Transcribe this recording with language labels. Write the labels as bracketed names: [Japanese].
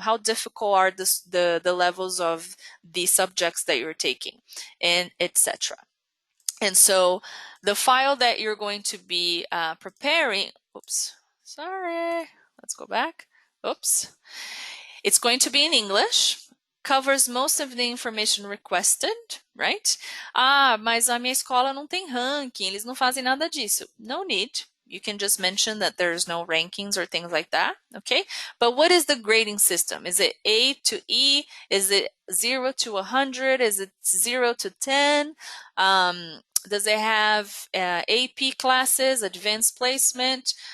[English] How difficult are the levels of the subjects that you're taking, and etc. And so the file that you're going to be preparing, oops, sorry, let's go back. Oops. It's going to be in English, covers most of the information requested, right? [Portuguese] Ah, mas a minha escola não tem ranking, eles não fazem nada disso. [English] No need. You can just mention that there's no rankings or things like that, okay? But what is the grading system? Is it A to E? Is it 0 to 100? Is it 0 to 10? Does it have AP classes, advanced placement?